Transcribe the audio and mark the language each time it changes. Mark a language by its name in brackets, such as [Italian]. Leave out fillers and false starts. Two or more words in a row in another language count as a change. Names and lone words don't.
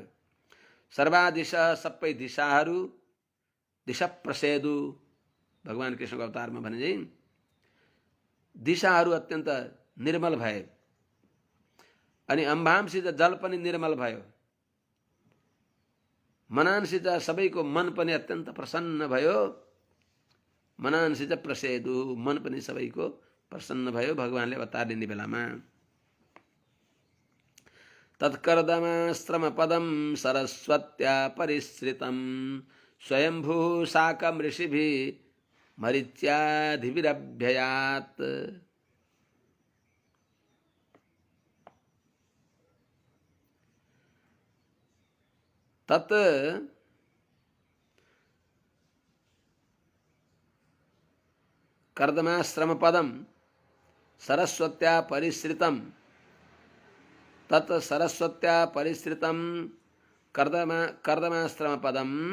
[Nepali] सर्वादिशा सबै दिशाहरू, [Sanskrit] दिशा प्रसेदु [Nepali] भगवान कृष्णको अवतारमा भने चाहिँ दिशाहरू अत्यन्त निर्मल भए अनि अम्भांसित जल पनि निर्मल भयो। मनांसित सबैको मन पनि अत्यन्त प्रसन्न भयो। [Sanskrit] मनांसित प्रसेदु [Nepali] मन पनि सबैको प्रसन्न भयो भगवानले अवतार लिने बेलामा। [Sanskrit] तत्कर्दमाश्रम पदम सरस्वत्या परिश्रितम स्वयंभू साकम ऋषिभिः मरीच्यादिभिरभ्ययात्। तत् कर्दमाश्रम पदम सरस्वत्या परिश्रितम, तत् सरस्वत्या परिश्रितम कर्दमाश्रम पदम